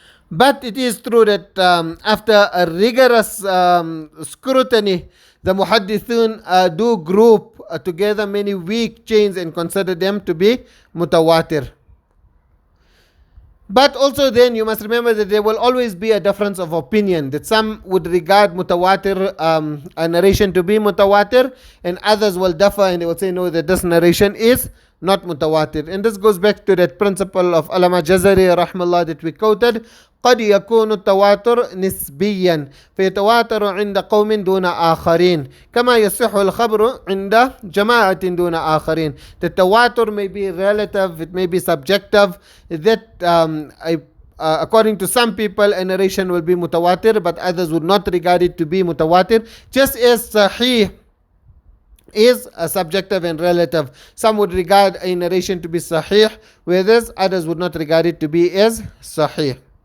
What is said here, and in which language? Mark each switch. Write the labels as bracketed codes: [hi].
[en] But it is true that after a rigorous scrutiny, the Muhaddithun do group together many weak chains and consider them to be mutawatir. But also then you must remember that there will always be a difference of opinion, that some would regard mutawatir a narration to be mutawatir and others will differ and they will say no, that this narration is not mutawatir. And this goes back to that principle of Alama Jazari rahmallah that we quoted, [ar] قد يكون التواتر نسبيا فيتواتر عند قوم دون آخرين كما يصح الخبر عند جماعة دون آخرين. [en] The tawatur may be relative, it may be subjective, that according to some people a narration will be mutawatir but others would not regard it to be mutawatir, just as sahih is subjective and relative. Some would regard a narration to be sahih, whereas others would not regard it to be as sahih.